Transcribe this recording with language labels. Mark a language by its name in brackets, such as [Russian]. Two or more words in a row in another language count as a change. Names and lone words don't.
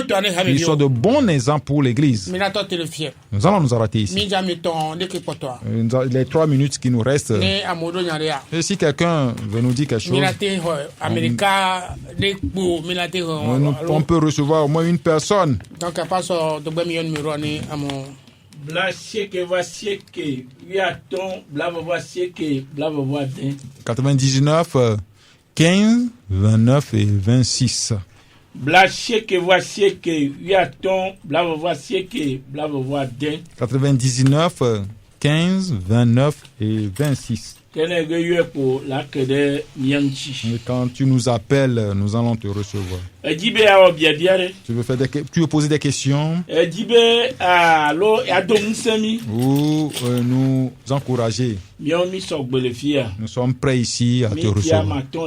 [French] Qu'ils soient de bons exemples pour l'Église. Nous allons nous arrêter ici. Les 3 minutes qui nous restent. Et si quelqu'un veut nous dire quelque chose, on peut recevoir au moins une personne. Donc, à part ça, de Blasieke vasieke, viaton, blavasieke, blavavade. 99, 15, 29 et 26. Blasieke vasieke, viaton, blavasieke, blavavade. 99, 15, 29 et 26. Et quand tu nous appelles, nous allons te recevoir. Tu veux poser des questions ou nous encourager. Nous sommes prêts ici à te recevoir.